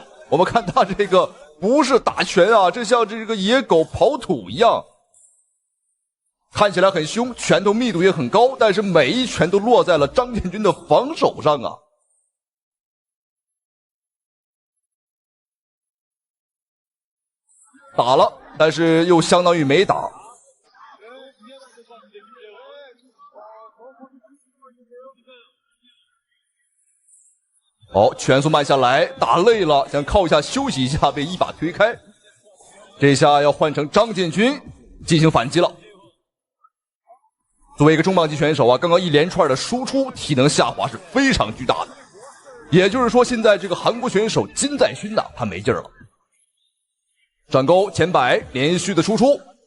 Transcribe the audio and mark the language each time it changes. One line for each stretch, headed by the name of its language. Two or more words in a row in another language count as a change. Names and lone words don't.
Chinese: 我們看他這個不是打拳這像這個野狗刨土一樣，看起來很凶，拳頭密度也很高，但是每一拳都落在了張建軍的防守上打了，但是又相當於沒打。好，拳速慢下來，打累了，想靠一下休息一下，被一把推開。這下要換成張建軍進行反擊了。作為一個重磅級選手剛剛一連串的輸出，體能下滑是非常巨大的。也就是說，現在這個韓國選手金在鑫他沒勁了。轉勾前擺，連續的輸出。